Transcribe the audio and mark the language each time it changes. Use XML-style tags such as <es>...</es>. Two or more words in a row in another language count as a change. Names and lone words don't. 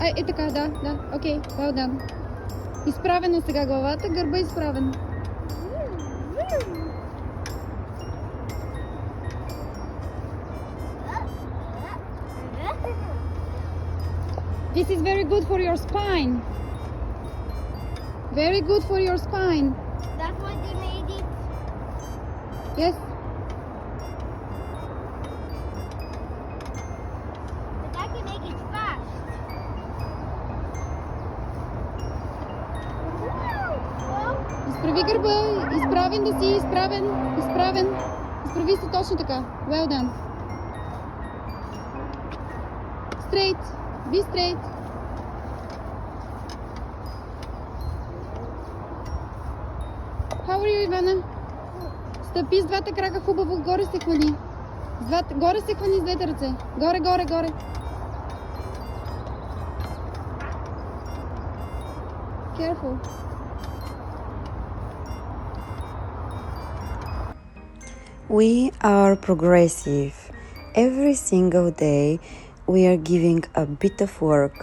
<bg>Ай, така, да, окей,</bg> <en>well done.</en> <bg>Изправено сега главата, гърба изправен.</bg> <en>This is very good for your spine. Very good for your spine. That's why they made it. Yes. But I can make it fast.</en> <bg>Изправи гърба, изправен да си, изправен. Изправи се точно така.</bg> <en>Well done. Straight. Be straight. How are you, Ивана?</en> <bg>Стъпи с двата крака хубаво, горе се хвани. Горе се хвани с двете ръце. Горе.</bg> <en>Careful. We are progressive. Every single day we are giving a bit of work.</en>